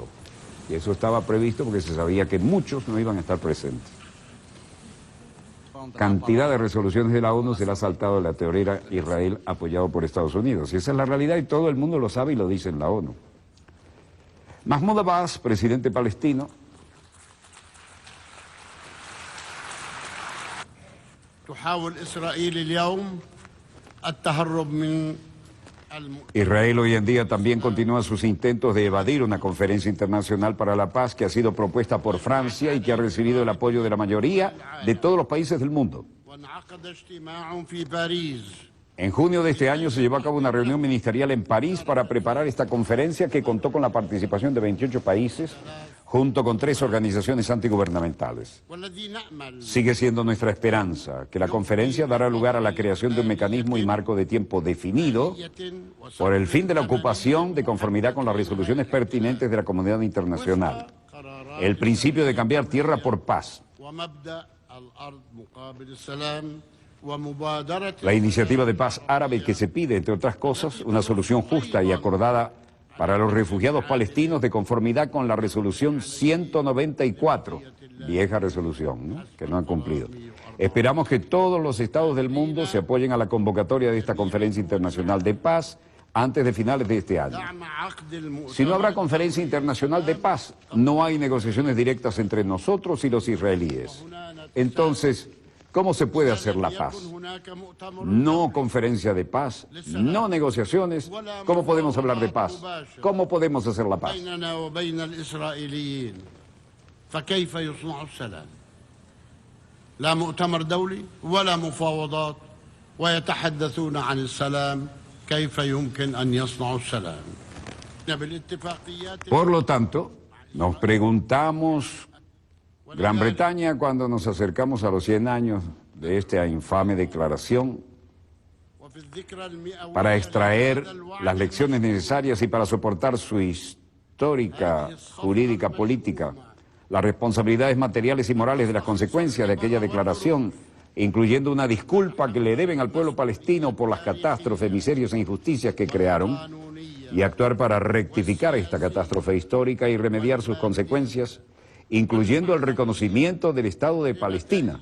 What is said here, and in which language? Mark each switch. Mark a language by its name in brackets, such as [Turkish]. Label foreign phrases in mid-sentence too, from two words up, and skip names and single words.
[Spanish] Y eso estaba previsto porque se sabía que muchos no iban a estar presentes. Cantidad de resoluciones de la ONU se le ha saltado la teoría Israel apoyado por Estados Unidos. Y esa es la realidad y todo el mundo lo sabe y lo dice en la ONU. Mahmoud Abbas, presidente palestino, [Arabic] تحاول إسرائيل اليوم التهرب من [Spanish] Israel hoy en día también continúa sus intentos de evadir una conferencia internacional para la paz que ha sido propuesta por Francia y que ha recibido el apoyo de la mayoría de todos los países del mundo. [Arabic] وانعقد اجتماع في باريس [Spanish] En junio de este año se llevó a cabo una reunión ministerial en París para preparar esta conferencia que contó con la participación de 28 países junto con 3 organizaciones antigubernamentales. [Arabic] والذي نأمل [Spanish] Sigue siendo nuestra esperanza que la conferencia dará lugar a la creación de un mecanismo y marco de tiempo definido por el fin de la ocupación de conformidad con las resoluciones pertinentes de la comunidad internacional. El principio de cambiar tierra por paz. [Arabic] ومبدأ الأرض مقابل السلام ومبادرة [Spanish] La iniciativa de paz árabe que se pide, entre otras cosas, una solución justa y acordada para los refugiados palestinos de conformidad con la resolución 194, vieja resolución, ¿no?, que no han cumplido. Esperamos que todos los estados del mundo se apoyen a la convocatoria de esta conferencia internacional de paz antes de finales de este año. [Arabic] دعم عقد المؤتمر [Spanish] Si no habrá conferencia internacional de paz, no hay negociaciones directas entre nosotros y los israelíes. Entonces, ¿cómo se puede hacer la paz? [Arabic] يكن هناك مؤتمر [Spanish] No conferencia de paz, no negociaciones. ¿Cómo podemos hablar de paz? ¿Cómo podemos hacer la paz? [Arabic] بيننا وبين الإسرائيليين فكيف يصنع السلام لا مؤتمر دولي ولا مفاوضات ويتحدثون عن السلام كيف يمكن أن يصنعوا السلام بالاتفاقيات. [Spanish] Por lo tanto, nos preguntamos, Gran Bretaña, cuando nos acercamos a los 100 años de esta infame declaración, para extraer las lecciones necesarias y para soportar su histórica, jurídica, política, las responsabilidades materiales y morales de las consecuencias de aquella declaración, incluyendo una disculpa que le deben al pueblo palestino por las catástrofes, miserias e injusticias que crearon, y actuar para rectificar esta catástrofe histórica y remediar sus consecuencias, incluyendo el reconocimiento del Estado de Palestina.